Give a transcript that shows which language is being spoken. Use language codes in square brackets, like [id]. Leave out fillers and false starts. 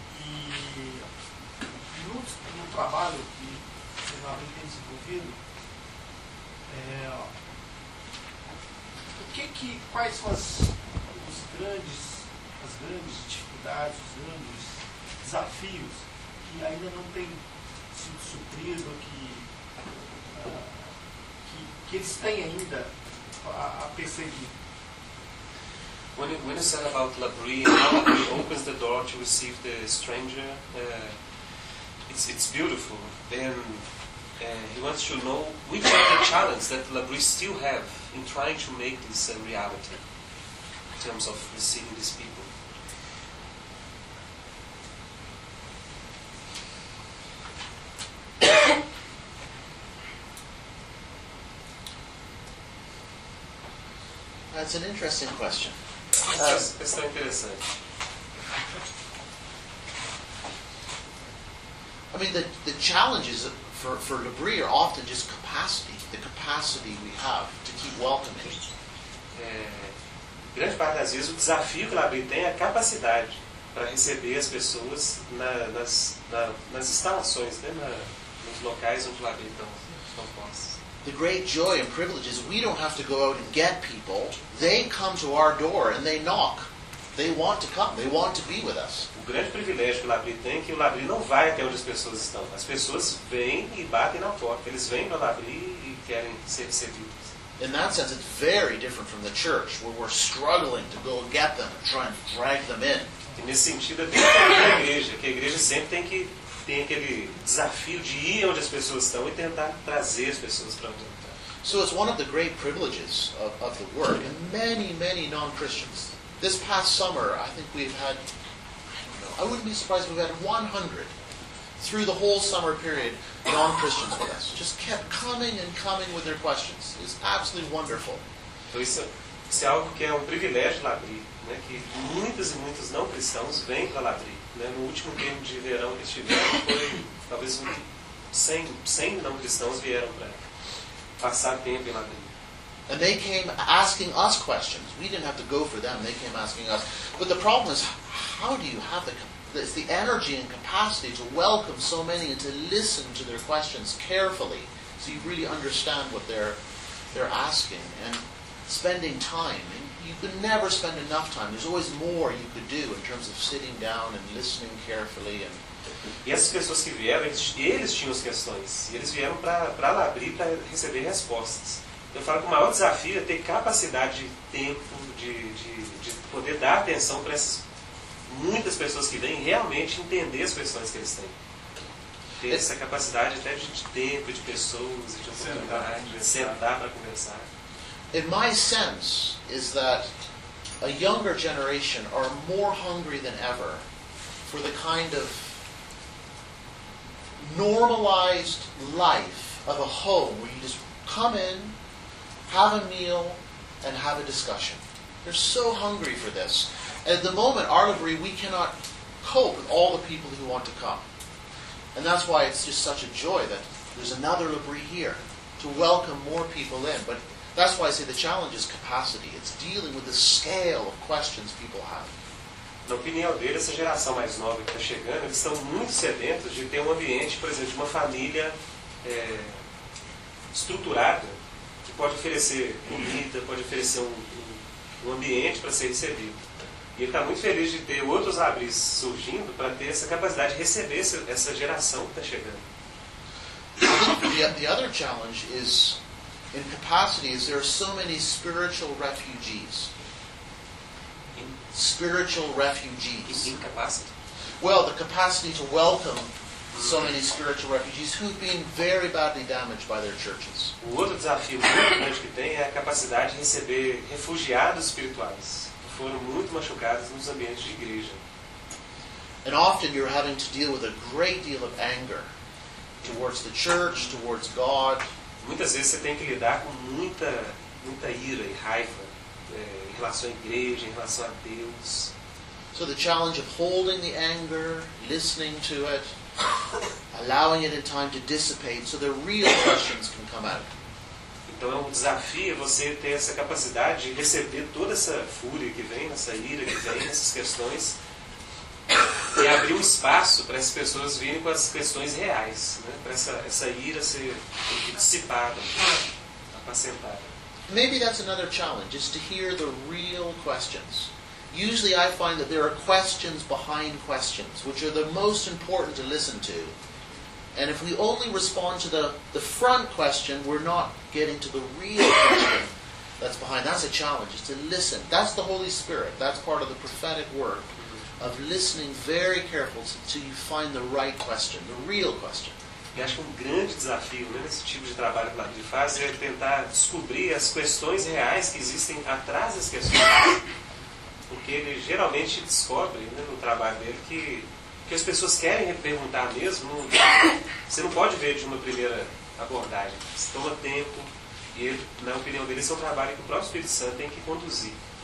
[pt] E no trabalho que o Senado tem desenvolvido, quais são as grandes dificuldades, os grandes desafios que ainda não têm sido supridos, que eles têm ainda a perseguir? [en] When you said about Labrie, how Labrie opens the door to receive the stranger, it's beautiful. And he wants to know which are the challenges that Labrie still have in trying to make this a reality in terms of receiving these people. That's an interesting question. It's so interesting. I mean, the challenges for Labrie are often just capacity, the capacity we have to keep welcoming. [pt] Grande parte das vezes o desafio que Labrie tem é a capacidade para receber as pessoas nas instalações, né? Nos locais onde Labrie estão postos. [en] The great joy and privilege is we don't have to go out and get people. They come to our door and they knock. They want to come. They want to be with us. [pt] O grande privilégio que o Labrie tem é que o Labrie não vai até onde as pessoas estão. As pessoas vêm e batem na porta. Eles vêm para o Labrie e querem ser recebidos. [en] In that sense, it's very different from the church, where we're struggling to go get them and try and drag them in. [pt] E nesse sentido, é diferente da igreja, que a igreja sempre tem aquele desafio de ir onde as pessoas estão e tentar trazer as pessoas para onde estão. [en] So it's one of the great privileges of the work, and many, many non-Christians. This past summer, I think we've had, I don't know, I wouldn't be surprised if we've had 100 through the whole summer period, non-Christians with us. Just kept coming and coming with their questions. It's absolutely wonderful. [pt] Então isso é algo que é um privilégio Labrie, né? Que muitos e muitos não-cristãos vêm para Labrie. Né? No último tempo de verão que estiveram, foi talvez 100 não-cristãos vieram para passar tempo em Labrie. [en] And they came asking us questions. We didn't have to go for them. They came asking us. But the problem is, how do you have the energy and capacity to welcome so many and to listen to their questions carefully so you really understand what they're asking and spending time. And you could never spend enough time. There's always more you could do in terms of sitting down and listening carefully. And [pt] essas pessoas que vieram, eles tinham as questões. E eles vieram para Labrie para receber respostas. Eu falo que o maior desafio é ter capacidade de tempo, de poder dar atenção para essas muitas pessoas que vêm e realmente entender as questões que eles têm. Ter essa capacidade até de tempo, de pessoas, de oportunidade, de sentar para conversar. [en] In my sense is that a younger generation are more hungry than ever for the kind of normalized life of a home where you just come in, have a meal, and have a discussion. They're so hungry for this. At the moment, our Labrie, we cannot cope with all the people who want to come. And that's why it's just such a joy that there's another Labrie here to welcome more people in. But that's why I say the challenge is capacity. It's dealing with the scale of questions people have. [pt] Na opinião dele, essa geração mais nova que está chegando, eles estão muito sedentos de ter um ambiente, por exemplo, de uma família estruturada que pode oferecer comida, pode oferecer um ambiente para ser recebido. E ele está muito feliz de ter outros abris surgindo para ter essa capacidade de receber essa geração que está chegando. [en] The other challenge is in capacity is there are so many spiritual refugees. Spiritual refugees. Incapacity. Well, the capacity to welcome so many spiritual refugees who've been very badly damaged by their churches. [pt] O outro desafio muito grande que tem é a capacidade de receber refugiados espirituais que foram muito machucados nos ambientes de igreja. [en] And often you're having to deal with a great deal of anger towards the church, towards God. [pt] Muitas vezes você tem que lidar com muita, muita ira e raiva em relação à igreja, em relação a Deus. [en] So the challenge of holding the anger, listening to it, allowing it in time to dissipate, so the real questions can come out. [pt] Então é um desafio você ter essa capacidade de receber toda essa fúria que vem, essa ira que vem, essas questões, e abrir um espaço para essas pessoas virem com as questões reais, né? Para essa ira ser dissipada, apacentada. [en] Maybe that's another challenge, is to hear the real questions. Usually I find that there are questions behind questions, which are the most important to listen to. And if we only respond to the front question, we're not getting to the real question that's behind. That's a challenge, is to listen. That's the Holy Spirit. That's part of the prophetic work of listening very carefully until you find the right question, the real question. [pt] E acho que um grande desafio, né, nesse tipo de trabalho que o Labri faz é tentar descobrir as questões reais que existem atrás das questões. Porque ele geralmente descobre, né, no trabalho dele que as pessoas querem perguntar mesmo. Você não pode ver de uma primeira abordagem. Você toma tempo e, ele, na opinião dele, esse é um trabalho que o próprio Espírito Santo tem que conduzir.